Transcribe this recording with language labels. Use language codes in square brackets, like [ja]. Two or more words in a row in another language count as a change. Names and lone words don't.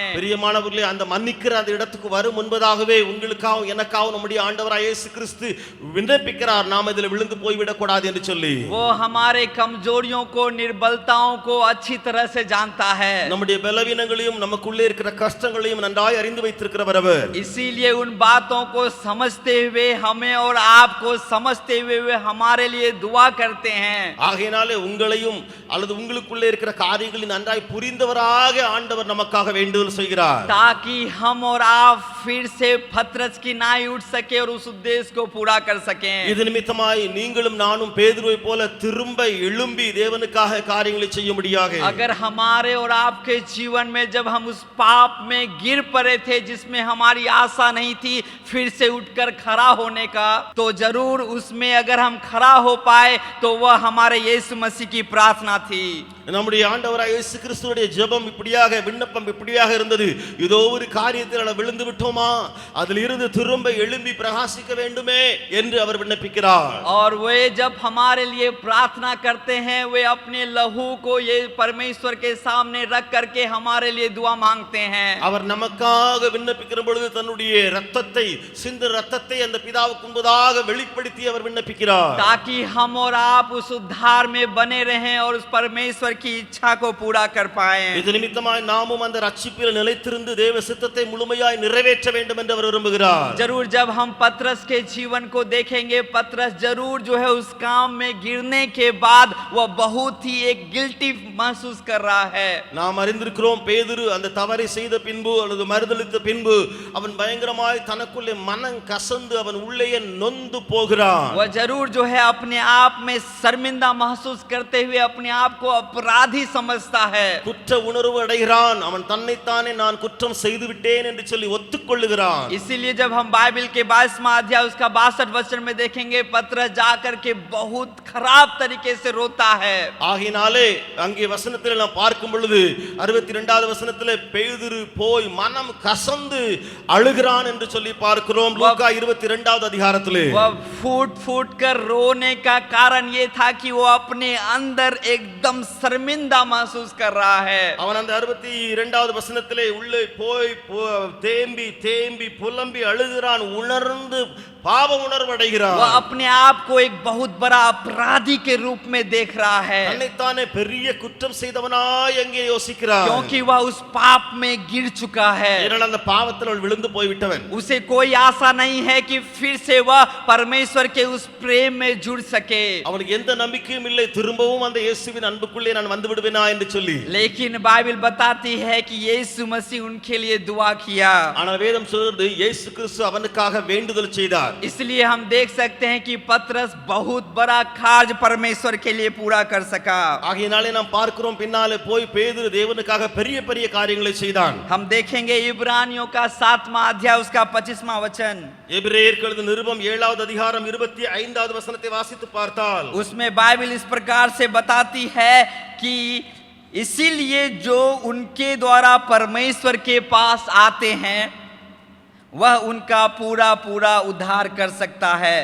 [ta] பிரியமானவர்களே, அந்த மன்னிக்கிற அந்த இடத்துக்கு வரும் முன்பதாகவே உங்களுக்காகவும் எனக்காகவும் நம்முடைய ஆண்டவராகிய இயேசு கிறிஸ்து விண்ணப்பிக்கிறார், நாம் இதில் விழுந்து போய்விடக் கூடாது என்று சொல்லி. [hi] वो हमारे कमजोरियों को, निर्बलताओं को अच्छी तरह से जानता है। [ta] நம்முடைய பலவீனங்களையும் நமக்குள்ளே இருக்கிற கஷ்டங்களையும் நன்றாய் அறிந்து வைத்திருக்கிறவர் அவர். [hi] इसीलिए उन बातों को समझते हुए हमें और आपको समझते हुए हमारे लिए दुआ करते हैं। [ta] ஆகையினாலே உங்களையும் அல்லது உங்களுக்குள்ளே இருக்கிற காரியங்களை நன்றாய் புரிந்தவராக ஆண்டவர் நமக்காக வேண்டுதல் செய்கிறார், [hi] ताकि हम और आप फिर से पतरस की नाई उठ सके और उस उद्देश्य को पूरा कर सकें। [ta] இது நிமித்தமாய் நீங்களும் நானும் பேதுருவை போல திரும்ப எழும்பி தேவனுக்காக காரியங்களை செய்ய முடியாக. [hi] अगर हमारे और आपके जीवन में जब हम उस पाप में गिर पड़े थे जिसमें हमारी आशा नहीं थी फिर से उठकर खड़ा होने का, तो जरूर उसमें अगर हम खड़ा हो पाए तो वह हमारे यीशु मसीह की प्रार्थना थी। [ta] நம்முடைய ஆண்டவராகிய இயேசு கிறிஸ்துவுடைய ஜெபம் இப்படியாக, விண்ணப்பம் இப்படியாக இருந்தது, ஏதோ ஒரு காரியத்தில் நாம் விழுந்து விட்டோமா, அதில் இருந்து திரும்ப எழும்பி பிரகாசிக்க வேண்டுமே என்று அவர் விண்ணப்பிக்கிறார். [hi] और वे जब हमारे लिए प्रार्थना करते हैं, वे अपने लहू को ये परमेश्वर के सामने रख करके हमारे लिए दुआ मांगते हैं। [ta] அவர் நமக்காக விண்ணப்பிக்கிற பொழுது தன்னுடைய இரத்தத்தை, சிந்து இரத்தத்தை அந்த பிதாவுக்கு முன்பதாக வெளிப்படுத்தி அவர் விண்ணப்பிக்கிறார், [hi] ताकि हम और आप उस उद्धार में बने रहें और उस परमेश्वर की इच्छा को पूरा कर पाएं। [ta] இது நிமித்தமாய் நாமும் அந்த ரட்சிப்பில் நிலைத்திருந்து தேவ சித்தத்தை முழுமையாய் நிறைவேற்ற வேண்டும் என்று அவர் விரும்புகிறார். [hi] जरूर जब हम पतरस के जीवन को देखेंगे, पतरस जरूर जो है उस काम में गिरने के बाद वह बहुत ही एक गिल्टी महसूस कर रहा है। [ta] நாம் அறிந்திருக்கிறோம், பேதுரு அந்த தவறை செய்த பின்பு அல்லது மறுதலித்த பின்பு அவன் பயங்கரமாய் தனக்குள்ளே மனம் கசந்து அவன் உள்ளே நொந்து போகிறான். [hi] वह जरूर जो है अपने आप में शर्मिंदा महसूस करते हुए अपने आप को अपराधी समझता है। [ta] குற்ற உணர்வு அடைகிறான். அவன் தன்னைத்தானே நான் குற்றம் செய்து விட்டேன் என்று சொல்லி ஒத்துக்கொள்ளுகிறான். [hi] इसीलिए जब हम बाइबल के 22वां अध्याय उसका 62 वचन में देखेंगे, पतरस जाकर के बहुत खराब तरीके से रोता है। [ta] ஆகினாலே அங்கே வசனத்தில் நாம் பார்க்கும் பொழுது 62வது வசனத்திலே பேதுரு போய் மனம் கசந்து அழுகிறான் என்று சொல்லி பார்க்கிறோம். லூக்கா 22வது அதிகாரத்திலே [hi] वह फूट फूट कर रोने का कारण ये था कि वो अपने अंदर एकदम शर्मिंदा महसूस कर रहा है। [ta] அவன் அந்த 62வது வசனத்திலே உள்ளே போய் தேம்பி தேம்பி புலம்பி அழுகிறான். உணர்ந்து பாவ உணர்வு அடைகிறான். [hi] वह अपने आप को एक बहुत बड़ा अपराधी के रूप में देख रहा है, [ta] தன்னைத்தானே பெரிய குற்றம் செய்தவனாய் அங்கே யோசிக்கிறான். [hi] क्योंकि वह उस पाप में गिर चुका है। [ta] ஏனென்றால் அந்த பாவத்தில் அவன் விழுந்து போய் விட்டவன். [hi] उसे कोई आशा नहीं है कि फिर से वह परमेश्वर के उस प्रेम में जुड़ सके। [ta] அவனுக்கு எந்த நம்பிக்கையும் இல்லை திரும்பவும் அந்த இயேசுவின் அன்புக்குள்ளே நான் வந்து விடுவேனா என்று சொல்லி. [hi] लेकिन बाइबल बताती है कि यीशु मसीह उनके लिए दुआ किया। [ta] ஆனால் வேதம் சொல்றது இயேசு கிறிஸ்து அவனுக்காக வேண்டுதல் செய்தார். [hi] इसलिए हम देख सकते हैं कि पतरस बहुत बड़ा कार्य परमेश्वर के लिए पूरा कर सका। [ta] ஆகையினாலே நாம் பார்க்கிறோம் பின்னாலே போய் பேதுரு தேவனுக்காக பெரிய பெரிய காரியங்களை செய்தான். [hi] हम देखेंगे इब्रानियों का 7वां अध्याय उसका 25वां वचन। [ta] எபிரேயருக்கு எழுதின நிருபம் 7வது அதிகாரம் 25வது வசனத்தை வாசித்து பார்த்தால் [hi] उसमें बाइबल इस प्रकार से बताती है कि इसीलिए जो उनके द्वारा परमेश्वर के पास आते हैं वह उनका पूरा पूरा उद्धार कर सकता है।